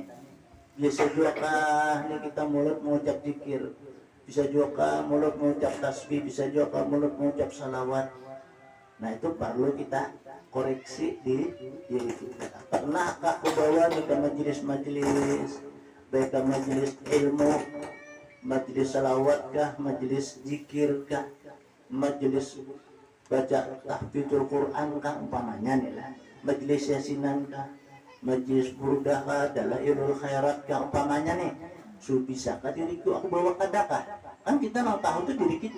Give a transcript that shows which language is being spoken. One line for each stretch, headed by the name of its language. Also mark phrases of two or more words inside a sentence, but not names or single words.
Indonesian: Bisa juga kah ini kita mulut mengucap zikir, bisa juga kah mulut mengucap tasbih, bisa juga kah mulut mengucap salawat. Nah, itu perlu kita koreksi di diri kita. Pernahkah aku bawa ke majelis-majelis, baik ke majelis ilmu, majelis salawat kah, majelis zikir kah, majelis baca
Arabic: tahfidzul Quran
Indonesian: kah umpamanya nih lah, majelis yasinan kah, majelis burdah kah,
Arabic: dalailul khairat
Indonesian: kah umpamanya nih. Bisakah diriku aku bawa kadakah? Kan kita mau tahu tuh diri kita.